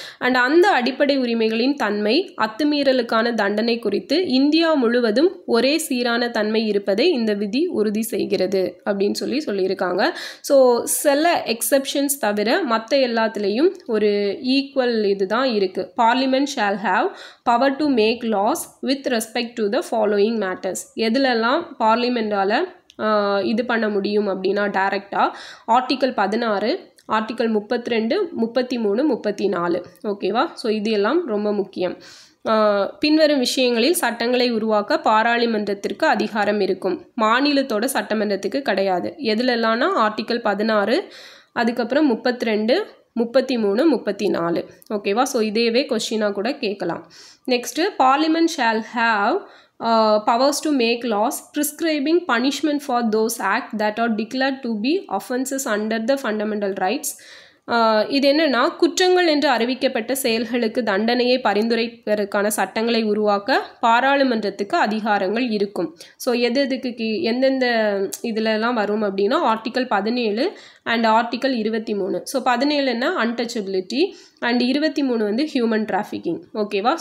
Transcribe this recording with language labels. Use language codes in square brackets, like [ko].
[ta] And அந்த அடிப்படை உரிமைகளின் தன்மை அத்துமீறலுக்கான தண்டனை குறித்து இந்தியா முழுவதும் ஒரே சீரான தன்மை இருப்பதை இந்த விதி உறுதி செய்கிறது அப்படின்னு சொல்லியிருக்காங்க. ஸோ சில எக்ஸப்ஷன்ஸ் தவிர மற்ற எல்லாத்துலேயும் ஒரு ஈக்குவல் இதுதான் இருக்குது. [en] Parliament shall have power to make laws with respect to the following matters. [ta] எதுலெல்லாம் பார்லிமெண்டால் இது பண்ண முடியும் அப்படின்னா டைரக்டாக ஆர்டிக்கல் 16, ஆர்டிக்கல் 32, 33, 34. ஓகேவா? ஸோ இது எல்லாம் ரொம்ப முக்கியம். பின்வரும் விஷயங்களில் சட்டங்களை உருவாக்க பாராளுமன்றத்திற்கு அதிகாரம் இருக்கும், மாநிலத்தோட சட்டமன்றத்துக்கு கிடையாது. எதுலெல்லாம்னா ஆர்டிக்கல் 16, அதுக்கப்புறம் 32, 33, 34. ஓகேவா? ஸோ இதேவே கொஸ்டினாக கூட கேட்கலாம். [en] Next parliament shall have powers to make laws prescribing punishment for those acts that are declared to be offenses under the fundamental rights. [ta] இது என்னென்னா குற்றங்கள் என்று அறிவிக்கப்பட்ட செயல்களுக்கு தண்டனையை பரிந்துரைப்பதற்கான சட்டங்களை உருவாக்க பாராளுமன்றத்துக்கு அதிகாரங்கள் இருக்கும். ஸோ எதுக்கு எந்தெந்த இதிலெல்லாம் வரும் அப்படின்னா ஆர்டிக்கல் 17 அண்ட் ஆர்டிக்கல் 23. ஸோ 17 என்ன அன்டச்சபிலிட்டி அண்ட் 23 வந்து ஹியூமன் டிராஃபிக்கிங். ஓகேவா?